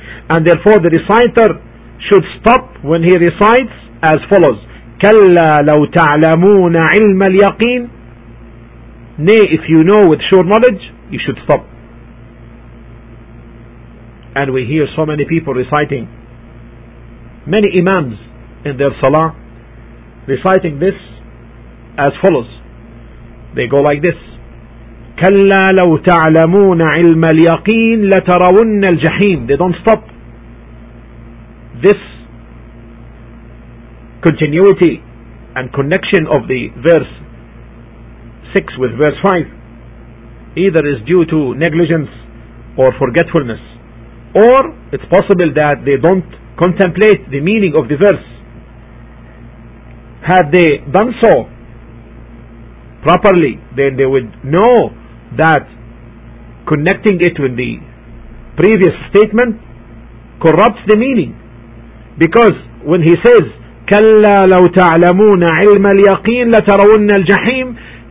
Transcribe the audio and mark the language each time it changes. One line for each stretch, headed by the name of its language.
English: And therefore the reciter should stop when he recites as follows,
Arabic: كَلَّا لَوْ تَعْلَمُونَ عِلْمَ الْيَقِينَ.
English: Nay, if you know with sure knowledge, you should stop. And we hear so many people reciting, many imams in their salah reciting this as follows. They go like this,
Arabic: كَلَّا لَوْ تَعْلَمُونَ عِلْمَ الْيَقِينَ لَتَرَوُنَّ الْجَحِيمَ.
English: They don't stop. This continuity and connection of the verse 6 with verse 5 either is due to negligence or forgetfulness, or it's possible that they don't contemplate the meaning of the verse. Had they done so properly, then they would know that connecting it with the previous statement corrupts the meaning. Because when he says,
Arabic: كَلَّا لَوْ تَعْلَمُونَ عِلْمَ الْيَقِينَ لَتَرَوُنَّ الْجَحِيمَ,